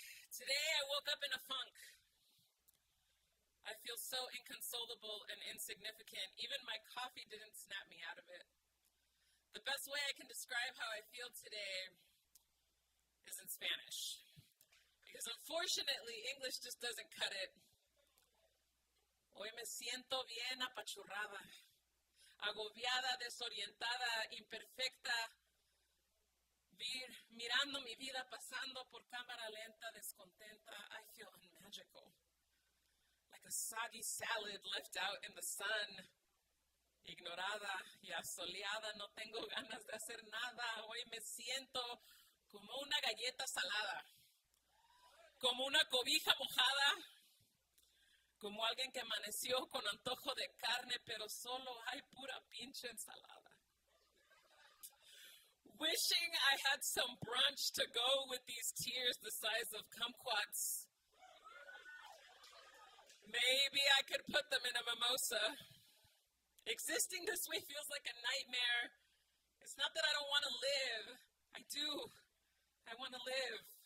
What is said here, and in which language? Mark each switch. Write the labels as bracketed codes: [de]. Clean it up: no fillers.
[en] Today I woke up in a funk. I feel so inconsolable and insignificant. Even my coffee didn't snap me out of it. The best way I can describe how I feel today is in Spanish. Because unfortunately, English just doesn't cut it. [es] Hoy me siento bien apachurrada, agobiada, desorientada, imperfecta, mirando mi vida pasando por cámara lenta, descontenta. [en] I feel unmagical. Like a soggy salad left out in the sun. [es] Ignorada y asoleada, no tengo ganas de hacer nada. Hoy me siento como una galleta salada, como una cobija mojada, como alguien que amaneció con antojo de carne, pero solo hay pura pinche ensalada. [en] Wishing I had some brunch to go with these tears the size of kumquats. Maybe I could put them in a mimosa. Existing this way feels like a nightmare. It's not that I don't want to live. I do. I want to live.